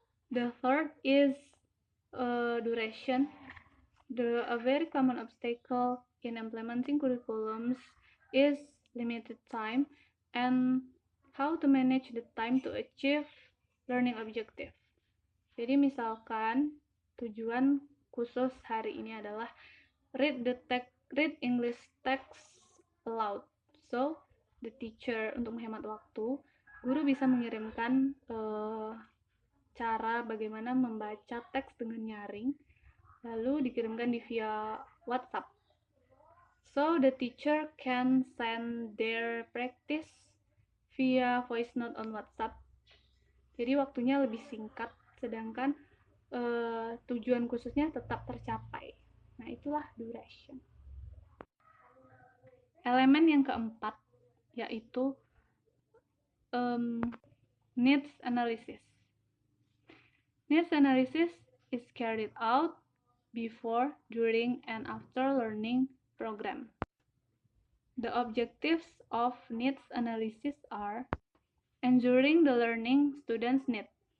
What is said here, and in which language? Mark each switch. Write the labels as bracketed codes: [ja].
[en] The third is duration. A very common obstacle in implementing curriculums is limited time and how to manage the time to achieve learning objective. [id] Jadi misalkan tujuan khusus hari ini adalah [en] read English text aloud. So the teacher, [id] untuk menghemat waktu, guru bisa mengirimkan cara bagaimana membaca teks dengan nyaring, lalu dikirimkan via WhatsApp. [en] So the teacher can send their practice via voice note on WhatsApp. [id] Jadi waktunya lebih singkat, sedangkan tujuan khususnya tetap tercapai. Nah, itulah duration. Elemen yang keempat yaitu needs analysis. [en] Needs analysis is carried out before, during, and after learning program. The objectives of needs analysis are ensuring the learning students need,